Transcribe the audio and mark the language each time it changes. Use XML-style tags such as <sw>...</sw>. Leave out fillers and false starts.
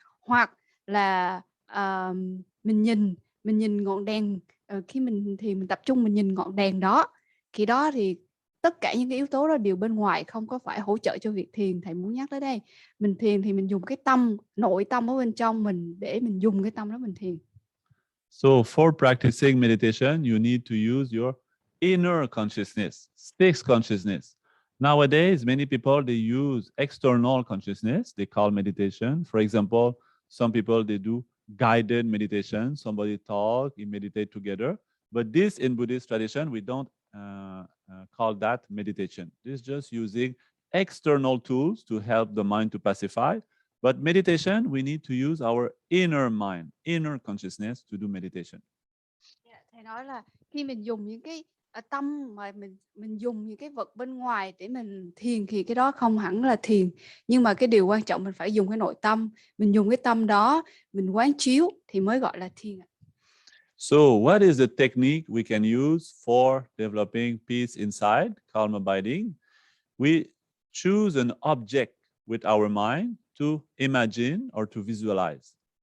<vi>Hoặc là mình nhìn ngọn đèn, khi mình thì mình tập trung mình nhìn ngọn đèn đó. Khi đó thì tất cả những cái yếu tố đó đều bên ngoài, không có phải hỗ trợ cho việc thiền. Thầy muốn nhắc tới đây, mình thiền thì mình dùng cái tâm, nội tâm ở bên trong mình, để mình dùng cái tâm đó mình thiền.</vi> <en>So for practicing meditation, you need to use your inner consciousness, sixth consciousness. Nowadays, many people, they use external consciousness, they call meditation. For example, some people, they do guided meditation. Somebody talk, you meditate together. But this, in Buddhist tradition, we don't call that meditation. This is just using external tools to help the mind to pacify. But meditation, we need to use our inner mind, inner consciousness to do meditation.</en> <vi>Thầy nói là khi mình dùng những cái tâm mà mình dùng những cái vật bên ngoài để mình thiền thì cái đó không hẳn là thiền. Nhưng mà cái điều quan trọng mình phải dùng cái nội tâm. Mình dùng cái tâm đó, mình quán chiếu thì mới gọi là thiền.</vi> <en>So what is the technique we can use for developing peace inside, calm abiding? We choose an object with our mind to imagine or to visualize.</en>